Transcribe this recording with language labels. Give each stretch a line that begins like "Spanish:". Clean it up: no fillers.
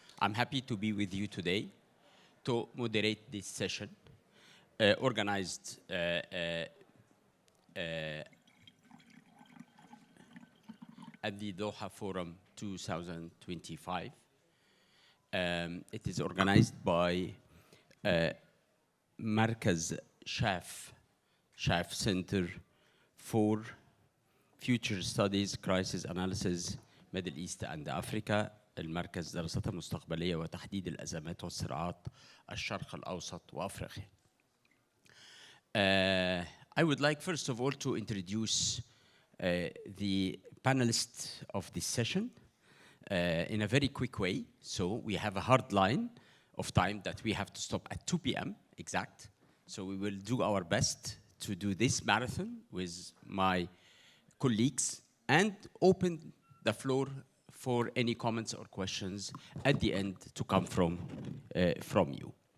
English: I'm happy to be with you today to moderate this session organized at the Doha Forum 2025. It is organized by Markaz Shaf Center for Future Studies, Crisis Analysis, Middle East and Africa.
Arabic: المركز دراسات المستقبلية وتحديد الأزمات والصراعات الشرق الأوسط وأفريقيا.
English: I would like first of all to introduce the panelists of this session in a very quick way. So we have a hard line of time that we have to stop at 2 p.m. exact. So we will do our best to do this marathon with my colleagues and open the floor for any comments or questions at the end to come from you.